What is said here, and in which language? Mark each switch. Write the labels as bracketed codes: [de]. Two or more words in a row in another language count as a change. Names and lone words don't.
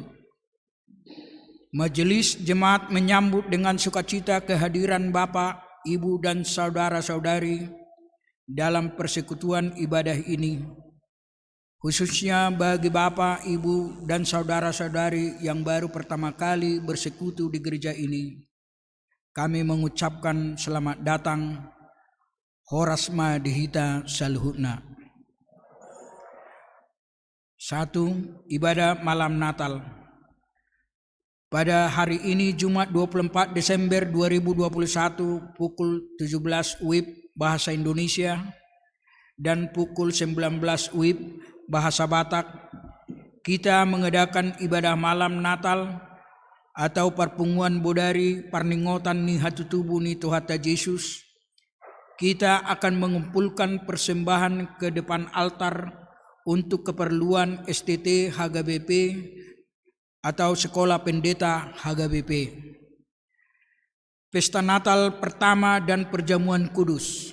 [id] Majelis Jemaat menyambut dengan sukacita kehadiran Bapak, Ibu dan saudara-saudari dalam persekutuan ibadah ini. Khususnya bagi Bapak, Ibu dan saudara-saudari yang baru pertama kali bersekutu di gereja ini, kami mengucapkan selamat datang. [bbc] Horasma dihita saluhutna. [id] 1. Ibadah malam Natal. Pada hari ini Jumat 24 Desember 2021 pukul 17 WIB Bahasa Indonesia dan pukul 19 WIB Bahasa Batak, kita mengadakan ibadah malam Natal atau [bbc] perpunguan bodari parningotan ni hatutubu ni Tuhata Yesus. [id] Kita akan mengumpulkan persembahan ke depan altar untuk keperluan STT HGBP atau Sekolah Pendeta HGBP. Pesta Natal pertama dan perjamuan kudus.